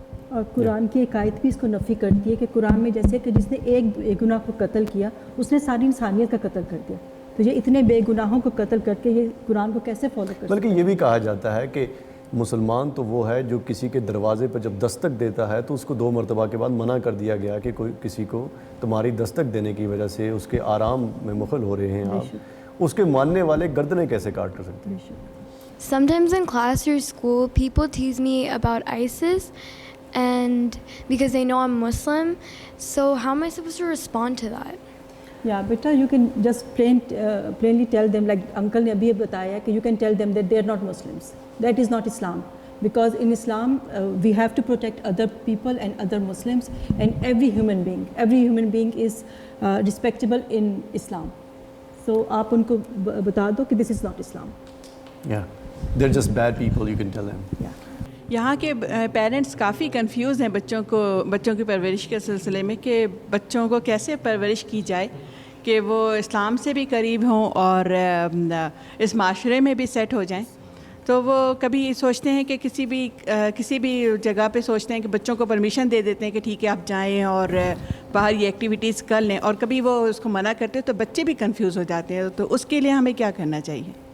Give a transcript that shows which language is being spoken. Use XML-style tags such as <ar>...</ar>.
<ur>اور قرآن کی ایک آیت بھی اس کو نفی کرتی ہے کہ قرآن میں جیسے کہ جس نے ایک گناہ کو قتل کیا اس نے ساری انسانیت کا قتل کر دیا، تو یہ اتنے بے گناہوں کو قتل کر کے یہ قرآن کو کیسے فالو کر سکتے؟ بلکہ یہ بھی کہا جاتا ہے کہ مسلمان تو وہ ہے جو کسی کے دروازے پر جب دستک دیتا ہے تو اس کو 2 مرتبہ کے بعد منع کر دیا گیا کہ کوئی کسی کو تمہاری دستک دینے کی وجہ سے اس کے آرام میں مخل ہو رہے ہیں آپ، اس کے ماننے والے گردنیں کیسے کاٹ کر سکتے ہیں؟</ur> <en>Sometimes in class or school, people tease me about ISIS, and because they know I'm Muslim. So how am I supposed to respond to that? Yeah, beta, you can just plainly tell them, like</en> <ur>uncle ne abhi bataya, कि</ur> <en>you can tell them that they are not Muslims. That is not Islam. Because in Islam, we have to protect other people and other Muslims, and every human being is respectable in Islam. So</en> <ur>aap unko bata do कि</ur> <en>this is not Islam. Yeah, they're just bad people, you can tell them. Yeah.</en> <ur>یہاں کے parents کافی confuse ہیں بچوں کی پرورش کے سلسلے میں کہ بچوں کو کیسے پرورش کی جائے کہ وہ اسلام سے بھی قریب ہوں اور اس معاشرے میں بھی سیٹ ہو جائیں۔ تو وہ کبھی سوچتے ہیں کہ کسی بھی جگہ پہ سوچتے ہیں کہ بچوں کو پرمیشن دے دیتے ہیں کہ ٹھیک ہے آپ جائیں اور باہر یہ ایکٹیویٹیز کر لیں، اور کبھی وہ اس کو منع کرتے ہیں تو بچے بھی کنفیوز ہو جاتے ہیں۔ تو اس کے لیے ہمیں کیا کرنا چاہیے؟</ur>